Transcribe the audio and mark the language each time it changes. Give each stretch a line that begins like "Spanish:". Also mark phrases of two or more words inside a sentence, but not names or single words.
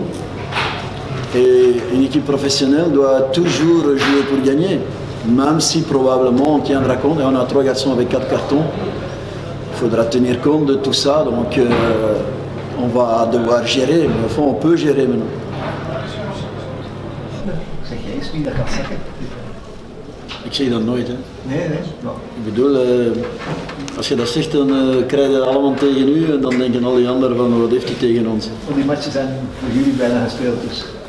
French: Et une équipe professionnelle doit toujours jouer pour gagner, même si probablement on tiendra compte, et on a 3 garçons avec 4 cartons, il faudra tenir compte de tout ça, donc on va devoir gérer, mais au fond on peut gérer maintenant.
Dutch: Zeg jij eens wie dat gaat zeggen? Ik zeg dat nooit. Hè. Nee. No. Ik bedoel, als je dat zegt, dan krijg je dat allemaal tegen u en dan denken al die anderen van wat heeft hij tegen ons. Want die matchen zijn voor jullie bijna gespeeld dus.